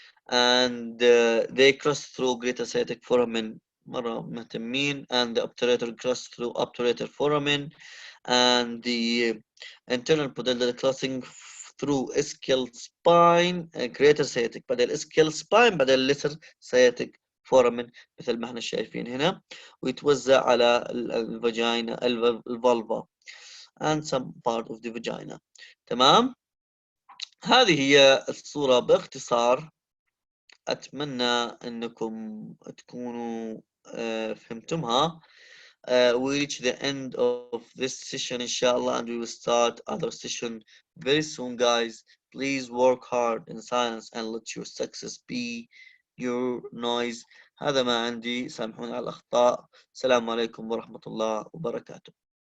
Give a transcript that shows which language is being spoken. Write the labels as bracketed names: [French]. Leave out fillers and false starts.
[English] And they cross through greater sciatic foramen [Arabic] مرة مهتمين, [English] and the obturator cross through obturator foramen, and the internal pudendal crossing through ischial spine, greater sciatic بدل ischial spine بدل lesser sciatic foramen [Arabic] مثل ما احنا شايفين هنا, ويتوزع على الفاجينا الفالفا [English] and some part of the vagina. [Arabic] تمام. هذه هي الصورة باختصار. أتمنى أنكم تكونوا فهمتمها. [English] We reach the end of this session inshallah, and we will start other session very soon, guys. Please work hard in silence and let your success be your noise. [Arabic] هذا ما عندي، سامحوني على الأخطاء. السلام عليكم ورحمة الله وبركاته.